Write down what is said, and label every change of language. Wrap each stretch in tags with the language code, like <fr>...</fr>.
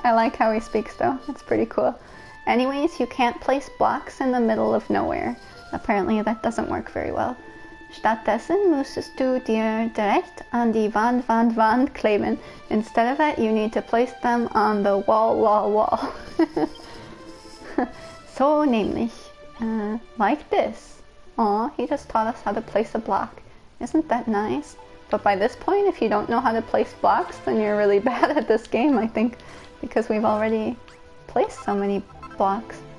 <en>I like how he speaks though. It's pretty cool. Anyways, you can't place blocks in the middle of nowhere. Apparently that doesn't work very well.</en> <de>Stattdessen müsstest du dir direkt an die Wand kleben.</de> <en>Instead of that, you need to place them on the wall.</en> <de>So nämlich,</de> <en>like this. Aw, he just taught us how to place a block. Isn't that nice? But by this point, if you don't know how to place blocks, then you're really bad at this game, I think, because we've already placed so many blocks.</en>